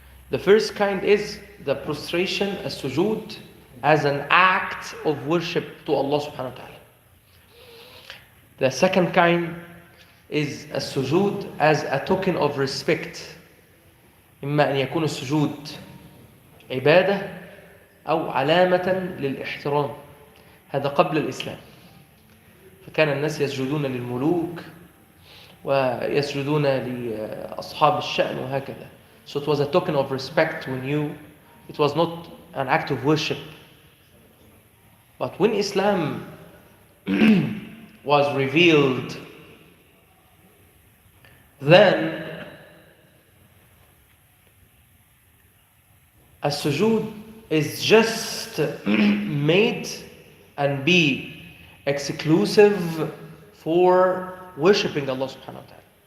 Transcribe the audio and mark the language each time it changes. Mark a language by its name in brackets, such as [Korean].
[English] The first kind is the prostration, as sujood, as an act of worship to Allah subhanahu wa ta'ala. The second kind is a sujood as a token of respect. [Arabic] إما أن يكون السجود عبادة أو علامة للاحترام. هذا قبل الإسلام. فكان الناس يسجدون للملوك ويسجدون لأصحاب الشأن وهكذا. [English] So it was a token of respect it was not an act of worship. But when Islam was revealed, then a sujood is just made and be exclusive for worshipping Allah subhanahu wa ta'ala.